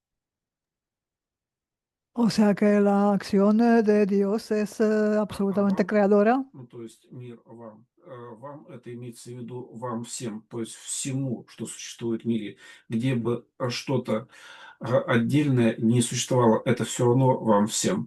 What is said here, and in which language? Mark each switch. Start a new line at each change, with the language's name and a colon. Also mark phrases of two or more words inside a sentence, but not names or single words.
Spanish: O sea que la acción de Dios es А absolutamente
Russian: вам,
Spanish: creadora.
Russian: ну, то есть мир вам. Вам — это имеется в виду вам всем, то есть всему, что существует в мире. Где бы что-то отдельное не существовало, это все равно вам всем.